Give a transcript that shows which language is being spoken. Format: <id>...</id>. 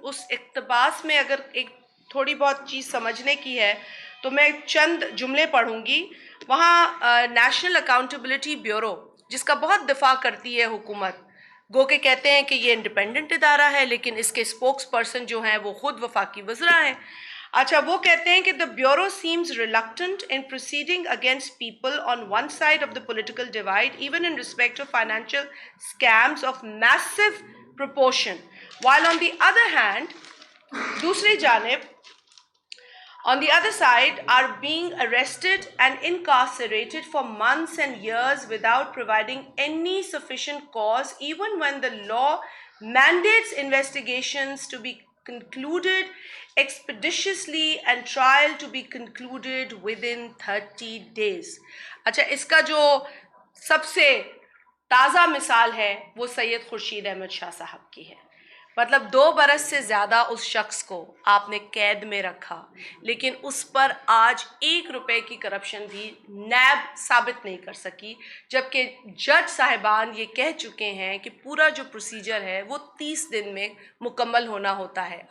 <ur>اقتباس میں اگر ایک تھوڑی بہت چیز سمجھنے کی ہے تو میں چند جملے پڑھوں گی۔ وہاں نیشنل اکاؤنٹیبلٹی بیورو، جس کا بہت دفاع کرتی ہے حکومت، گو کہ کہتے ہیں کہ یہ انڈیپینڈنٹ ادارہ ہے، لیکن اس کے اسپوکس پرسن جو ہیں وہ خود وفاقی وزراء ہیں۔ اچھا وہ کہتے ہیں کہ</ur> <en>the bureau seems reluctant in proceeding against people on one side of the political divide, even in respect of financial scams of massive proportion, while on the other hand</en> <ur>دوسری جانب</ur> <en>on the other side are being arrested and incarcerated for months and years without providing any sufficient cause, even when the law mandates investigations to be concluded expeditiously and trial to be concluded within 30 days.</en> <ur>اچھا اس کا جو سب سے تازہ مثال ہے وہ سید خورشید احمد شاہ صاحب کی ہے. مطلب 2 برس سے زیادہ اس شخص کو آپ نے قید میں رکھا، لیکن اس پر آج 1 روپے کی کرپشن بھی نیب ثابت نہیں کر سکی، جبکہ جج صاحبان یہ کہہ چکے ہیں کہ پورا جو پروسیجر ہے وہ 30 دن میں مکمل ہونا ہوتا ہے.</ur>